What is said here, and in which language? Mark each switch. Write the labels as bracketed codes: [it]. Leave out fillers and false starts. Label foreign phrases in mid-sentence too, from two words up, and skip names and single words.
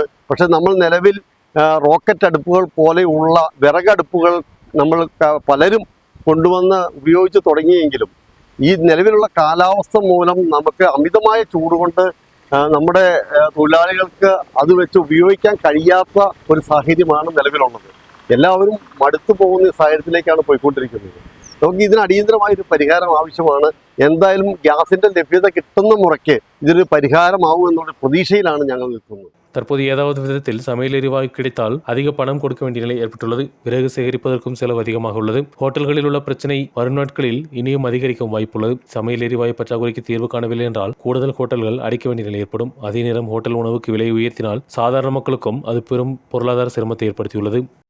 [ml] പക്ഷെ നമ്മൾ നിലവിൽ റോക്കറ്റ് അടുപ്പുകൾ പോലെയുള്ള വിറകടുപ്പുകൾ നമ്മൾ പലരും കൊണ്ടുവന്ന് ഉപയോഗിച്ച് തുടങ്ങിയെങ്കിലും ഈ നിലവിലുള്ള കാലാവസ്ഥ മൂലം നമുക്ക് അമിതമായ ചൂട് കൊണ്ട് നമ്മുടെ തൊഴിലാളികൾക്ക് അത് വെച്ച് ഉപയോഗിക്കാൻ കഴിയാത്ത ഒരു സാഹചര്യമാണ് നിലവിലുള്ളത്. എല്ലാവരും മടുത്തു പോകുന്ന സാഹചര്യത്തിലേക്കാണ് പോയിക്കൊണ്ടിരിക്കുന്നത്. നമുക്ക് ഇതിന് അടിയന്തരമായൊരു പരിഹാരം ആവശ്യമാണ്. എന്തായാലും ഗ്യാസിന്റെ ലഭ്യത കിട്ടുന്ന മുറയ്ക്ക് ഇതൊരു പരിഹാരമാവും എന്നുള്ള പ്രതീക്ഷയിലാണ് ഞങ്ങൾ നിൽക്കുന്നത്. [ta] தற்போது ஏதாவது விதத்தில் சமையல் எரிவாயு கிடைத்தால் அதிக பணம் கொடுக்க வேண்டிய நிலை ஏற்பட்டுள்ளது. விறகு சேகரிப்பதற்கும் செலவு அதிகமாக உள்ளது. ஹோட்டல்களில் உள்ள பிரச்சனை வரும் நாட்களில் இனியும் அதிகரிக்கும் வாய்ப்புள்ளது. சமையல் எரிவாயு பற்றாக்குறைக்கு தீர்வு காணவில்லை என்றால் கூடுதல் ஹோட்டல்கள் அடைக்க வேண்டிய நிலை ஏற்படும். அதே நேரம் ஹோட்டல் உணவுக்கு விலை உயர்த்தினால் சாதாரண மக்களுக்கும் அது பெரும் பொருளாதார சிரமத்தை ஏற்படுத்தியுள்ளது.